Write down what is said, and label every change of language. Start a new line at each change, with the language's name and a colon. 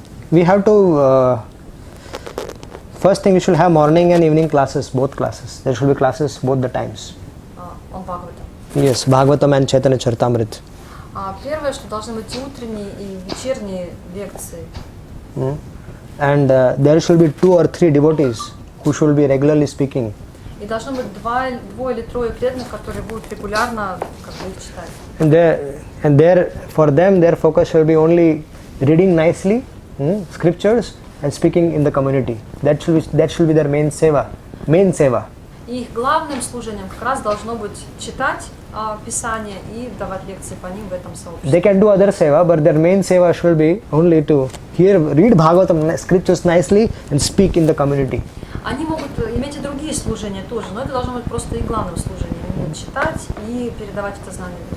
English: We have to, first thing we should have morning and evening classes, both classes. There should be classes both the times. On Bhagavatam. Yes, Bhagavatam and Chaitanya Charitamrita.
Russian: Первое, что должны быть утренние и вечерние лекции.
English: And there should be 2 or 3 devotees who should be regularly speaking.
Russian: И должно быть двое или трое преданных, которые будут регулярно как бы их читать.
English: And there, for them, their focus will be only reading nicely scriptures and speaking in the community. That should be their main seva.
Russian: И их главным служением как раз должно быть читать Писание и давать лекции по ним в этом сообществе.
English: They can do other seva, but their main seva should be only to read Bhagavatam scriptures nicely and speak in the community.
Russian: Они могут иметь и другие служения тоже, но это должно быть просто их главным служением. Они будут читать и передавать это знание.